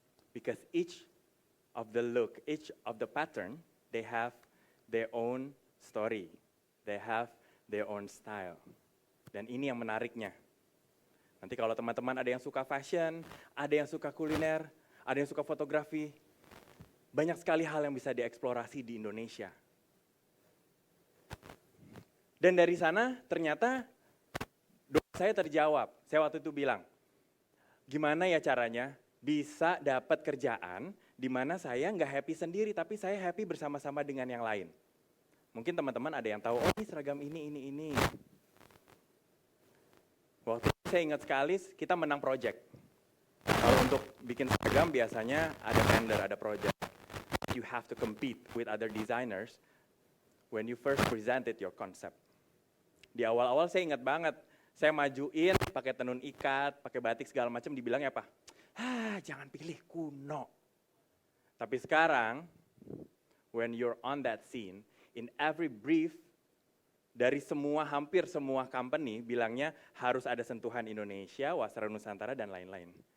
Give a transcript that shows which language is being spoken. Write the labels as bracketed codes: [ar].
[en] Because each of the look, each of the pattern, they have their own story. They have their own style. [id] Dan ini yang menariknya. Nanti kalau teman-teman ada yang suka fashion, ada yang suka kuliner, ada yang suka fotografi, banyak sekali hal yang bisa dieksplorasi di Indonesia. Dan dari sana ternyata saya terjawab. Saya waktu itu bilang, gimana ya caranya bisa dapat kerjaan di mana saya nggak happy sendiri, tapi saya happy bersama-sama dengan yang lain. Mungkin teman-teman ada yang tahu, oh ini seragam ini. Waktu itu saya ingat sekali kita menang project. Kalau untuk bikin seragam biasanya ada tender, ada project. [en] You have to compete with other designers when you first presented your concept. [id] Di awal-awal saya ingat banget, saya majuin pakai tenun ikat, pakai batik segala macam, dibilangnya apa? Jangan pilih kuno. Tapi sekarang, [en] when you're on that scene, in every brief, [id] dari hampir semua company bilangnya harus ada sentuhan Indonesia, wasra Nusantara, dan lain-lain.